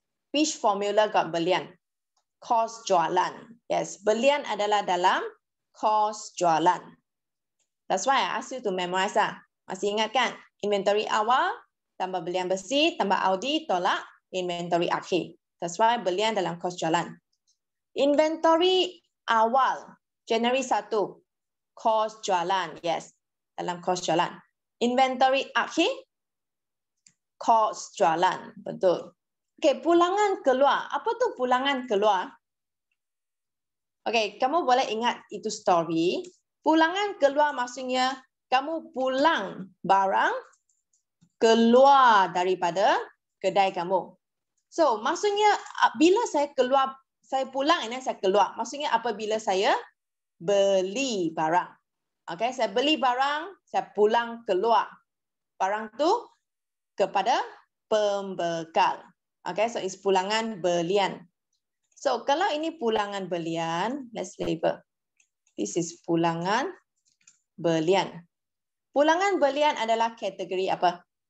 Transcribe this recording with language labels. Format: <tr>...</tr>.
<en>Which formula got belian?</en> <ms>Kos jualan. Yes, belian adalah dalam kos jualan.</ms> <en>That's why I ask you to memorize</en> <ms>lah. Masih ingat kan? Inventory awal, tambah belian bersih, tambah Audi, tolak inventory akhir.</ms> <en>That's why</en> <ms>belian dalam kos jualan. Inventory awal, January 1, kos jualan. Yes, dalam kos jualan. Inventory akhir, kos jualan. Betul. Okay, pulangan keluar. Apa tu pulangan keluar? Okay, kamu boleh ingat itu story. Pulangan keluar maksudnya kamu pulang barang keluar daripada kedai kamu. So, maksudnya bila saya keluar, saya pulang ini saya keluar. Maksudnya apabila saya beli barang. Okay, saya beli barang, saya pulang keluar. Barang tu kepada pembekal. Okay, so it's pulangan belian. So, kalau ini pulangan belian,</ms> <en>let's label. This is pulangan belian.</en> <ms>Pulangan belian adalah kategori apa?</ms>